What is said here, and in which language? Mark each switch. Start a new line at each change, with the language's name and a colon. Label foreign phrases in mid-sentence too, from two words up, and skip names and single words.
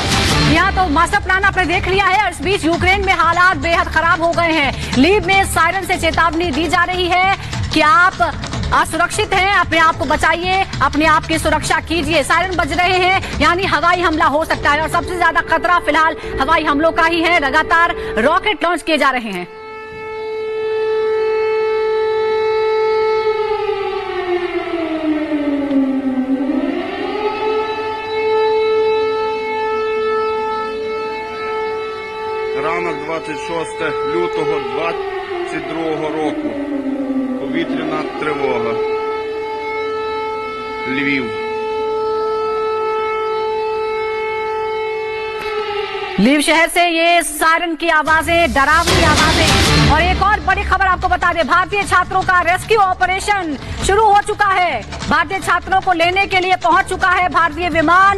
Hindi: यहाँ तो मास्टर प्लान आपने देख लिया है। इस बीच यूक्रेन में हालात बेहद खराब हो गए हैं। लीव में सायरन से चेतावनी दी जा रही है कि आप असुरक्षित हैं, अपने आप को बचाइए, अपने आप की सुरक्षा कीजिए। सायरन बज रहे हैं, यानी हवाई हमला हो सकता है और सबसे ज्यादा खतरा फिलहाल हवाई हमलों का ही है। लगातार रॉकेट लॉन्च किए जा रहे हैं।
Ukrainian: Ранок 26 лютого 22 року. Повітряна тривога. Львів.
Hindi: लीव शहर से ये सायरन की आवाजें, डरावनी आवाजें। और एक और बड़ी खबर आपको बता दें, भारतीय छात्रों का रेस्क्यू ऑपरेशन शुरू हो चुका है। भारतीय छात्रों को लेने के लिए पहुंच चुका है भारतीय विमान।